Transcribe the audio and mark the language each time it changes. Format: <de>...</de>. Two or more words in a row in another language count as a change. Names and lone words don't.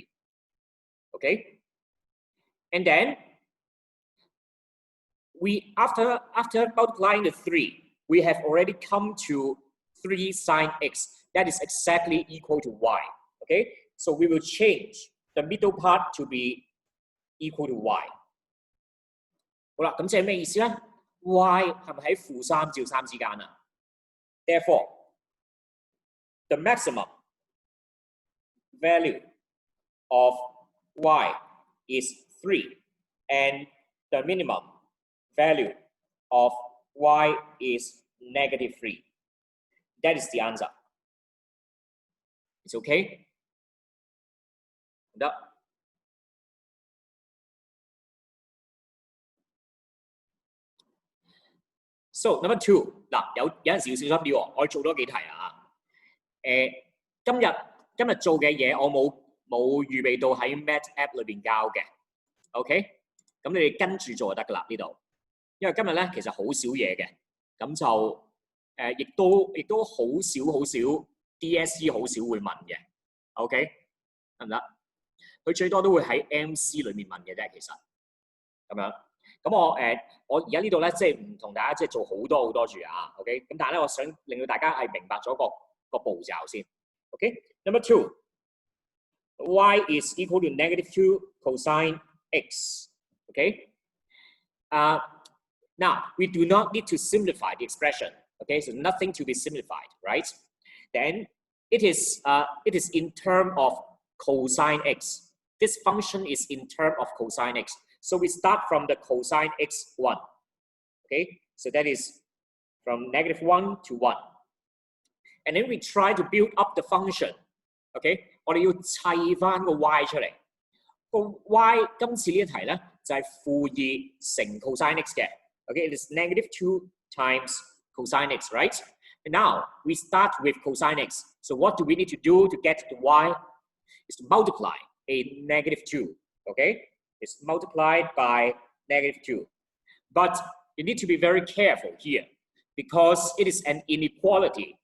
<en>Okay, and then we after multiplying the 3, we have already come to 3 sine x. That is exactly equal to y. Okay, so we will change the middle part to be equal to y.</en> <yue>好啦，咁即係咩意思咧 ？y 係咪喺-3至3之間啊 ？</yue> <en>Therefore, the maximum value of y is 3, and the minimum value of y is -3. That is the answer. It's okay? 得。So number 2，</en> <yue>嗱有陣時要小心啲喎，我做多幾題啊。今日做嘅嘢我冇預備到喺 Math App 裏邊交嘅 ，OK？咁你哋跟住做就得㗎啦呢度。因為今日咧其實好少嘢嘅，咁就亦都好少 DSE 好少會問嘅 ，OK？ 得唔得？佢最多都會喺 MC 裏面問嘅啫，其實咁樣。咁我而家呢度咧，即係唔同大家即係做好多住啊 ，OK？咁但係咧，我想令到大家係明白咗個步驟先 ，OK？</yue> <en>Number 2， y is equal to -2 cosine x， OK？ Now we do not need to simplify the expression, okay? So nothing to be simplified, right? Then it is in term of cosine x. This function is in term of cosine x. So we start from the cosine x1, okay? So that is from -1 to 1. And then we try to build up the function, okay?</en> <yue>我哋要砌返個 y 出嚟。個 y 今次呢一題咧就係-2乘</yue> <en>cosine x</en> <yue>嘅 ，okay?</yue> <en>It is -2 times cosine x, right? And now we start with cosine x. So what do we need to do to get the y? Is to multiply a -2, okay? It's multiplied by -2. But you need to be very careful here because it is an inequality.</en>